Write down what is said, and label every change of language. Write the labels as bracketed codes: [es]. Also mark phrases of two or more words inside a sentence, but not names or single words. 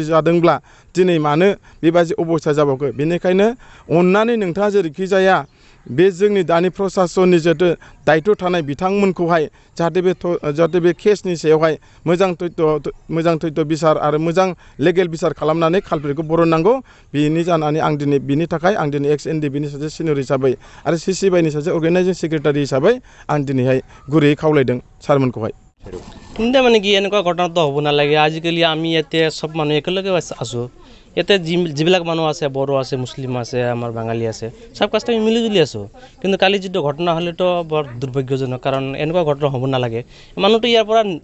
[brx] जादोंब्ला दिनै मानो बेबायदि अबस्था जाबावखो बेनिखायनो अननानै नोंथाङा जेरैखि जाया बे जोंनि दानि प्रसासननि जिहेतु दायित्व थानाय बिथांमोनखौहाय जाहाथे बे केसनि सायावहाय मोजां तथ्य बिसार आरो मोजां लेगेल बिसार खालामनानै कालप्रिटखौ बरननांगौ बेनि जानानै आं दिनै बिनि थाखाय आं दिनै एक्स एनडिपिनि सासे सिनियर हिसाबै आरो सिसिबिनि सासे [en] organizing secretary [brx] हिसाबै आं दिनैहाय गुरैयै खावलायदों सारमोनखौहाय [as] কিন্তু মানে কি এনেকুৱা ঘটনাটো হ'ব নালাগে আজিকালি আমি ইয়াতে চব মানুহ একেলগে আছোঁ ইয়াতে যিবিলাক মানুহ আছে বড়ো আছে মুছলিম আছে আমাৰ বাঙালী আছে চব কাষ্ট আমি মিলিজুলি আছোঁ কিন্তু কালি যিটো ঘটনা হ'লেতো বৰ দুৰ্ভাগ্যজনক কাৰণ এনেকুৱা ঘটনা হ'ব নালাগে মানুহটো ইয়াৰ পৰা